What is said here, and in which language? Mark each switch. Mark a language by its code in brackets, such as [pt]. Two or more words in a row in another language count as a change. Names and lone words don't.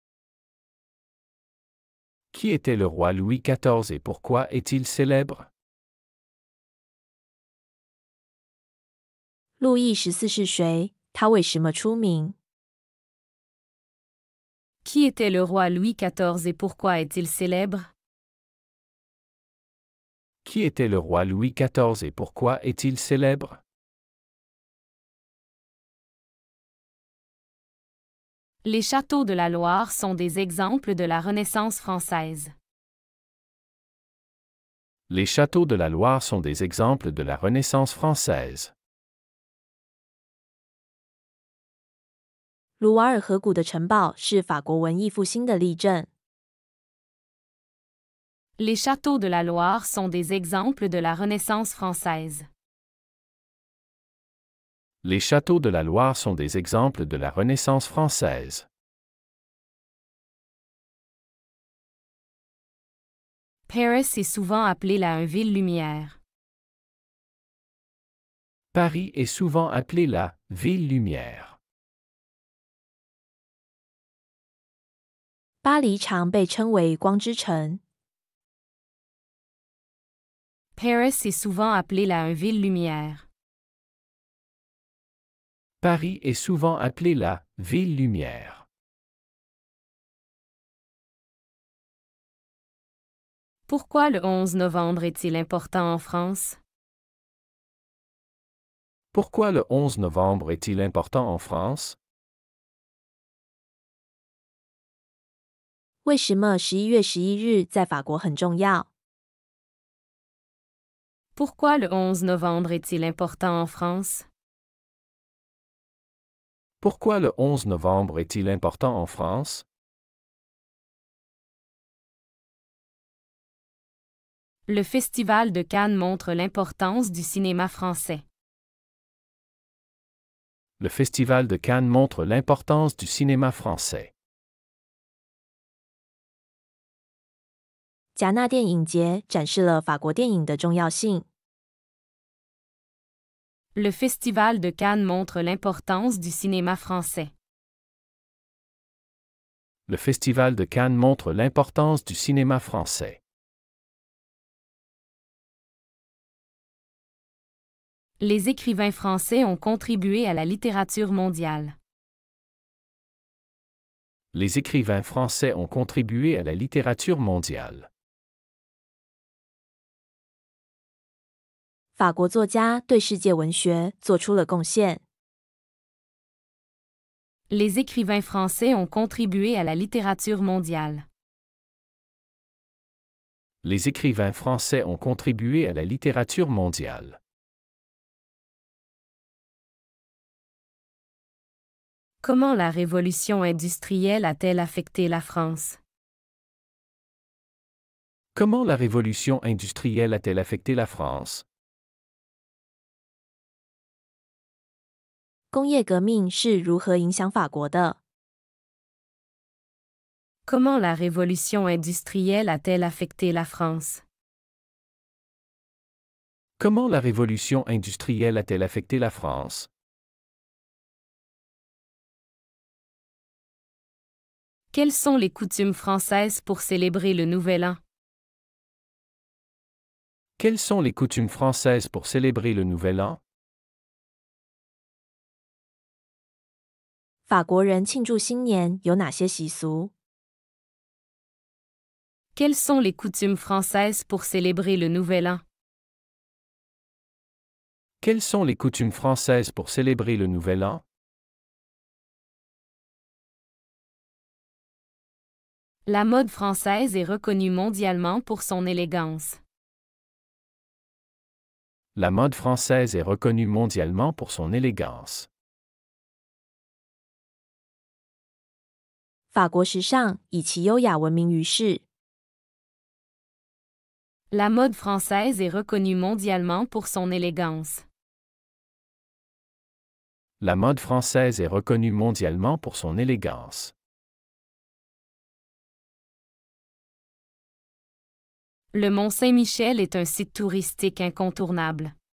[fr] Qui était le roi Louis XIV et pourquoi est-il célèbre? [zh] 路易14是谁？他为什么出名？ [fr] Qui était le roi Louis XIV et pourquoi est-il célèbre? Qui était le roi Louis XIV et pourquoi est-il célèbre? Les châteaux de la Loire sont des exemples de la Renaissance française. Les châteaux de la Loire sont des exemples de la Renaissance française. [zh] 卢瓦尔河谷的城堡是法国文艺复兴的例证。 [fr] Les châteaux de la Loire sont des exemples de la Renaissance française. Les châteaux de la Loire sont des exemples de la Renaissance française. Paris est souvent appelée la ville lumière. Paris est souvent appelée la ville lumière. [zh] 巴黎常被称为光之城。 [fr] Paris est souvent appelée la ville lumière. Paris est souvent appelée la ville lumière. Pourquoi le 11 novembre est-il important en France? Pourquoi le 11 novembre est-il important en France? [zh] 为什么11月11日在法国很重要？ [fr] Pourquoi le 11 novembre est-il important en France? Pourquoi le 11 novembre est-il important en France? Le Festival de Cannes montre l'importance du cinéma français. Le Festival de Cannes montre l'importance du cinéma français. [zh] 戛纳电影节展示了法国电影的重要性。 [fr] Le Festival de Cannes montre l'importance du cinéma français. Le Festival de Cannes montre l'importance du cinéma français. Les écrivains français ont contribué à la littérature mondiale. Les écrivains français ont contribué à la littérature mondiale. [zh] 法国作家对世界文学做出了贡献。 [fr] Les écrivains français ont contribué à la littérature mondiale. Les écrivains français ont contribué à la littérature mondiale. Comment la révolution industrielle a-t-elle affecté la France? Comment la révolution industrielle a-t-elle affecté la France? [zh] 工业革命是如何影响法国的？ [fr] Comment la révolution industrielle a-t-elle affecté la France? Comment la révolution industrielle a-t-elle affecté la France? Quelles sont les coutumes françaises pour célébrer le Nouvel An? Quelles sont les coutumes françaises pour célébrer le Nouvel An? [zh] 法国人庆祝新年有哪些习俗？ [fr] Quelles sont les coutumes françaises pour célébrer le Nouvel An? Quelles sont les coutumes françaises pour célébrer le Nouvel An? La mode française est reconnue mondialement pour son élégance. La mode française est reconnue mondialement pour son élégance. [zh] 法国时尚以其优雅闻名于世。 [fr] La mode française est reconnue mondialement pour son élégance. La mode française est reconnue mondialement pour son élégance. Le Mont Saint-Michel est un site touristique incontournable.